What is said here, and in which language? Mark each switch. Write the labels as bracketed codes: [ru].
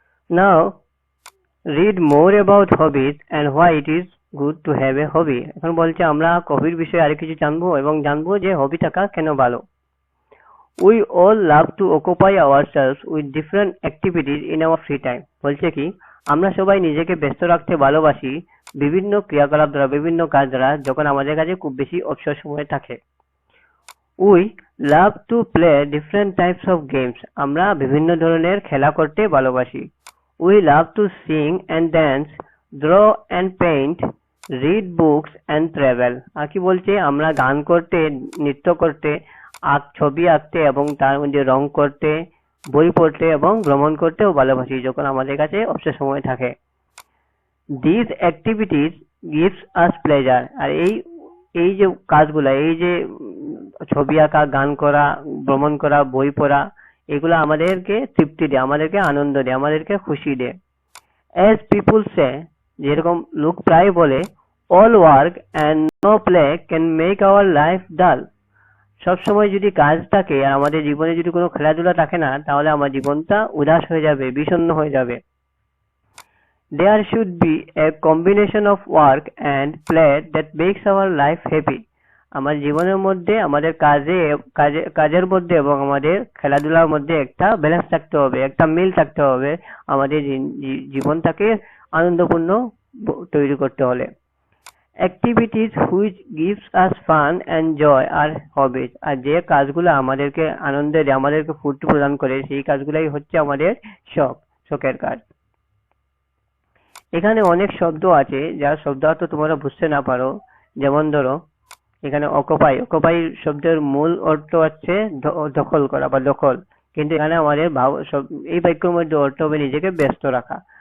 [en] Now, read more about hobbies and why it is good to have a hobby. [bn] এখন বলছে আমরা হবির বিষয়ে আরো কিছু জানবো এবং জানবো যে হবি থাকা কেন ভালো। [en] We all love to occupy ourselves with different activities in our free time. [bn] বলছে কি, আমরা সবাই নিজেকে ব্যস্ত রাখতে ভালোবাসি বিভিন্ন ক্রিয়াকলাপ দ্বারা, বিভিন্ন কাজ দ্বারা, যখন আমাদের কাছে খুব বেশি অবসর সময় থাকে। [en] We love to play different types of games. [bn] আমরা বিভিন্ন ধরনের খেলা করতে ভালোবাসি। [en] We love to sing and dance, draw and paint, read books and travel. [bn] আর কি বলছে? আমরা গান করতে, নৃত্য করতে, ছবি আঁকতে এবং তার মধ্যে রং করতে, বই পড়তে এবং ভ্রমণ করতেও ভালোবাসি যখন আমাদের কাছে অবসর সময় থাকে। [en] These activities gives us pleasure. [bn] আর এই যে কাজগুলা, এই যে ছবি আঁকা, গান করা, ভ্রমণ করা, বই পড়া, এগুলো আমাদেরকে তৃপ্তি দেয়, আমাদেরকে আনন্দ দেয়, আমাদেরকে খুশি দেয়। [en] as people say, [bn] যেরকম লোক প্রায় বলে, [en] All work and no play can make our life dull. [bn] সবসময় যদি কাজ থাকে আর আমাদের জীবনে যদি কোনো খেলাধুলা থাকে না, তাহলে আমার জীবনটা উদাস হয়ে যাবে, বিষণ্ণ হয়ে যাবে। [en] There should be a combination of work and play that makes our life happy. [bn] আমার জীবনের মধ্যে আমাদের কাজের মধ্যে এবং আমাদের খেলাধুলার মধ্যে একটা ব্যালেন্স থাকতে হবে, একটা মিল থাকতে হবে আমাদের জীবনটাকে আনন্দপূর্ণ তৈরি করতে হলে। [en] Activities which gives us fun and joy are hobbies. [bn] আর যে কাজগুলো আমাদেরকে আনন্দ দেয়, আমাদেরকে ফুর্তি প্রদান করে, সেই কাজগুলাই হচ্ছে আমাদের শখের কাজ। এখানে অনেক শব্দ আছে যার শব্দ হয়তো তোমরা বুঝতে না পারো। যেমন ধরো এখানে অকুপাই শব্দের মূল অর্থ হচ্ছে দখল করা বা দখল, কিন্তু এখানে আমাদের এই বাক্যের মধ্যে অর্থ হবে নিজেকে ব্যস্ত রাখা।